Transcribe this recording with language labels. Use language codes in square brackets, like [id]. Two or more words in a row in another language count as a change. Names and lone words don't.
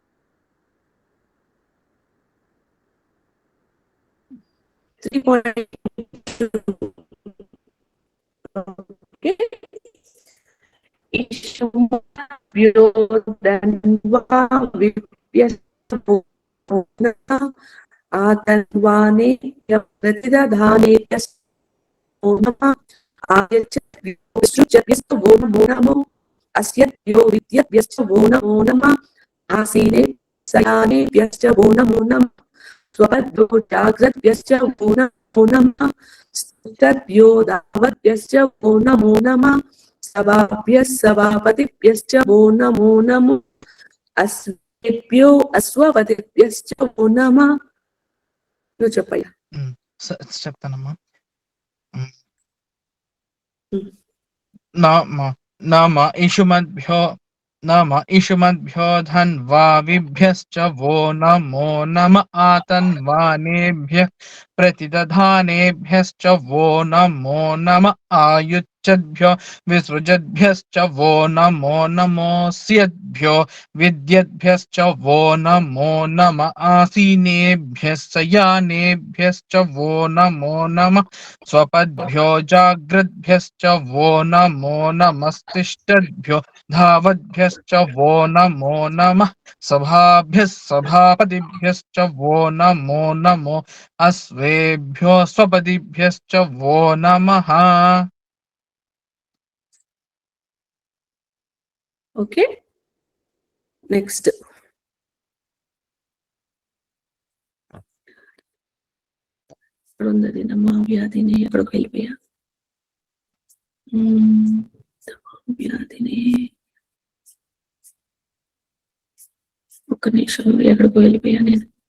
[sa] 3.2 ఇషుమద్భ్యో ధన్వా విప్యస్పూర్ణః ఆతన్వానే ప్రతిదధానే నమః ఆయచ్చ వో నమో अस्यद्भ्यो विद्यभ्यश्च वो नमो नमः आसीने शयानेभ्यश्च वो नमो नमः स्वपद्भ्यो जाग्रद्भ्यश्च वो नमो नमः स्तभ्यो दावद्भ्यश्च वो नमो नमः सभाभ्यः सभापतिभ्यश्च वो नमो नमः अस्वेभ्यो अश्वपतिभ्यश्च वो नमः [te] నువ్వు చెప్పయ్యా [sa] చెప్తానమ్మా నమ ఇషుమద్భ్యో ధన్వావిభ్యశ్చ वो नमो नम आतन्वानेभ्यः प्रतिदधानेभ्यश्च वो नमो नम आयुच्छद्भ्यो विसृजद्भ्यश्च वो नमो नमोऽस्यद्भ्यो विद्यद्भ्यश्च वो नमो नम आसीनेभ्यः शयानेभ्यश्च वो नमो नमः स्वपद्भ्यो जाग्रद्भ्यश्च वो नमो नमस्तिष्ठद्भ्यो धावद्भ्यश्च वो नमो नमः सभाभ्यः सभापतिभ्यश्च वो नमो अश्वेभ्यो स्वपतिभ्यश्च वो नमः [en] okay, next [te] ఎక్కడ ఉంది నమా వ్యాధిని, ఎక్కడికి వెళ్ళిపోయా? వ్యాధిని ఒక్క నిమిషం, ఎక్కడికి వెళ్ళిపోయా నేను?